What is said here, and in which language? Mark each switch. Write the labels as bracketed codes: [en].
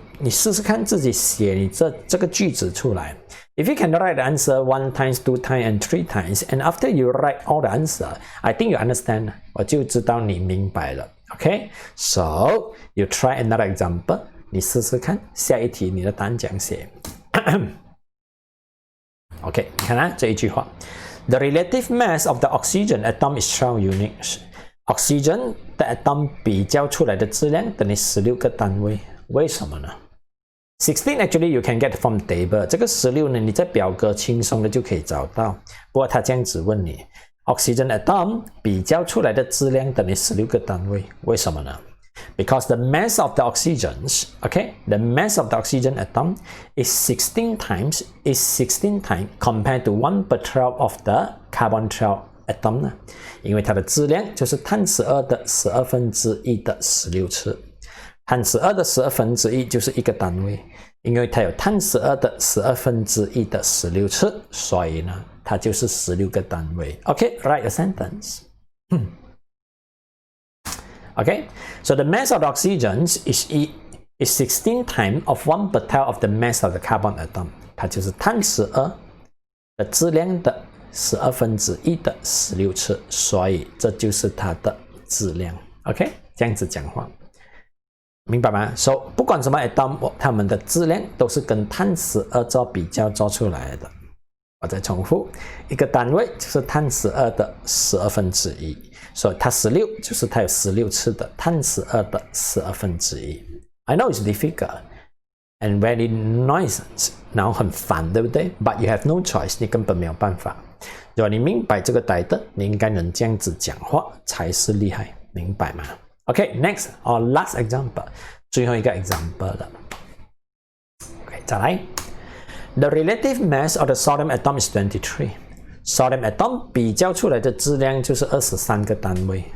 [zh] 你试试看自己写你这个句子出来。 [en] If you can write the answer 1 times, 2 times, and 3 times, and after you write all the answer, I think you understand. [zh] 我就知道你明白了。 [en] OK, so you try another example. [zh] 你试试看，下一题你的答案怎样写？OK, 你看啊，这一句话 ： [en] The relative mass of the oxygen atom is 12 units. [zh] Oxygen 的 atom 比较出来的质量等于16个单位，为什么呢？ [en] 16 actually you can get from table. [zh] 这个16呢，你在表格轻松的就可以找到。不过他这样子问你 ，oxygen atom 比较出来的质量等于16个单位，为什么呢？ [en] Because the mass of the oxygens, okay, the mass of the oxygen atom is 16 times compared to 1/12 of the carbon 12 atom 呢？ [zh] 因为它的质量就是碳12的1/12的16次。碳12的1/12就是一个单位，因为它有碳12的1/12的16次，所以呢，它就是16个单位。 [en] Okay, write a sentence. Okay, so the mass of the oxygens is 16 times of 1/12 of the mass of the carbon atom. [zh] 它就是碳12的质量的1/12的16次，所以这就是它的质量。 OK， 这样子讲话，明白吗？So 不管什么 atom， 它们的质量都是跟碳12做比较做出来的。我再重复，一个单位就是碳12的1/12，所以它16就是它有16次的碳12的1/12。 [en] I know it's difficult and very noisy， [zh] 然后很烦，对不对 [en] ？But you have no choice， [zh] 你根本没有办法。如果你明白这个道理，你应该能这样子讲话才是厉害，明白吗 ？ [en] OK, next or last example， [zh] 最后一个 example 了。 [en] OK， [zh] 再来。 [en] The relative mass of the sodium atom is 23. [zh] Sodium atom 比较出来的质量就是23个单位。